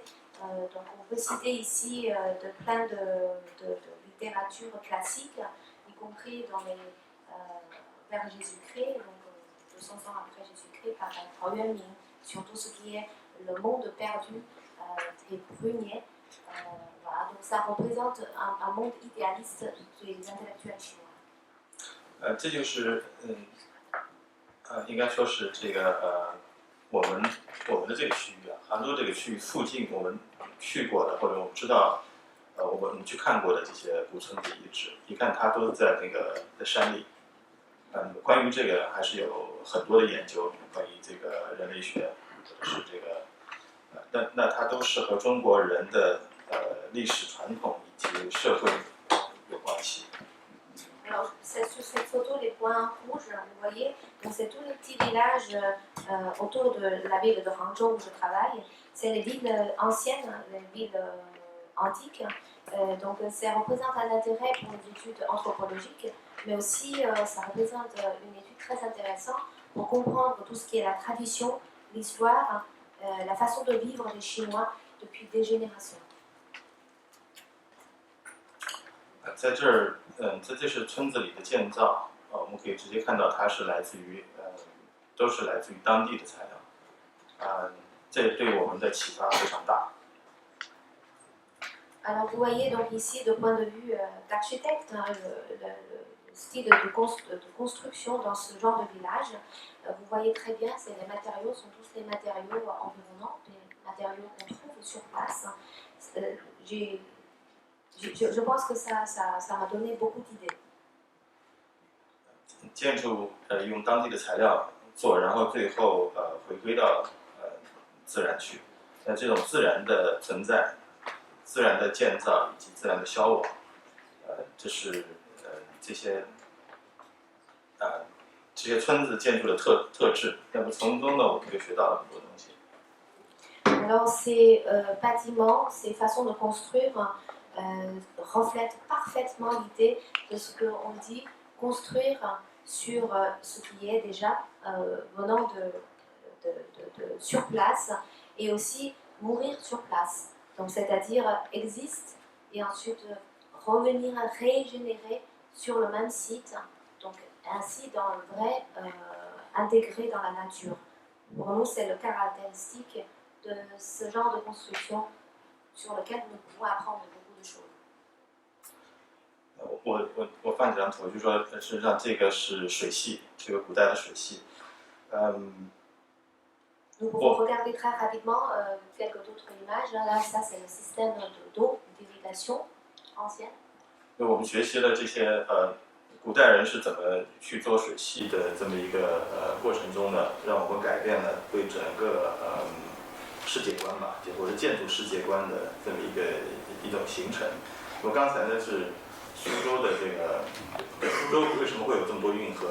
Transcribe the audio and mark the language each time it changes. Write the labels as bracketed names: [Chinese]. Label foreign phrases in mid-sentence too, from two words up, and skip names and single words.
[French] Donc on peut citer ici de plein de littérature classique, y compris dans vers Jésus-Christ, donc 200 ans après Jésus-Christ, par Tao Yuanming, sur tout ce qui est le monde perdu des Bruniers. Voilà, donc ça représente un monde idéaliste des intellectuels chinois. [Chinese] 这就是应该说是这个我们的这个区域啊，杭州这个区域附近我们去过的或者我们知道我们去看过的这些古村子遗址，一看它都在那个在山里。关于这个还是有很多的研究，关于这个人类学，或者是这个那它都是和中国人的历史传统以及社会有关系。 [French] Alors, sur cette photo, les points rouges, vous voyez, donc c'est tous les petits villages autour de la ville de Hangzhou où je travaille. C'est les villes anciennes, les villes antiques. Donc ça représente un intérêt pour les études anthropologiques, mais aussi ça représente une étude très intéressante pour comprendre tout ce qui est la tradition, l'histoire, la façon de vivre des Chinois depuis des générations. [Chinese] 在这儿，这是村子里的建造，我们可以直接看到它是来自于，都是来自于当地的材料，这对我们的启发非常大。 [French] Alors vous voyez donc ici, de point de vue d'architecte, style de construction dans ce genre de village. Vous voyez très bien, les matériaux sont tous les matériaux environnants, les matériaux qu'on trouve sur place. Je pense que ça m'a donné beaucoup d'idées. [Chinese] 建筑用当地的材料做，然后最后回归到自然去。那这种自然的存在、自然的建造以及自然的消亡，这是这些村子建筑的特质。那么从中呢，我们就学到了很多东西。 [French] Alors ces bâtiments, ces façons de construire reflètent parfaitement l'idée de ce qu'on dit construire sur ce qui est déjà venant sur place et aussi mourir sur place. Donc c'est-à-dire existe et ensuite revenir régénérer sur le même site, donc ainsi dans le vrai intégré dans la nature. Pour nous c'est le caractéristique de ce genre de construction sur lequel nous pouvons apprendre beaucoup de choses. [Chinese] 我放几张图，就说实际上这个是水系，是个古代的水系。 [French] Nous pouvons regarder très rapidement quelques autres images. Là, ça c'est le système d'eau d'irrigation ancien. [Chinese] 我们学习了这些古代人是怎么去做水系的这么一个过程中呢，让我们改变了对整个世界观吧，或者建筑世界观的这么一种形成。我刚才呢是苏州的这个苏州为什么会有这么多运河？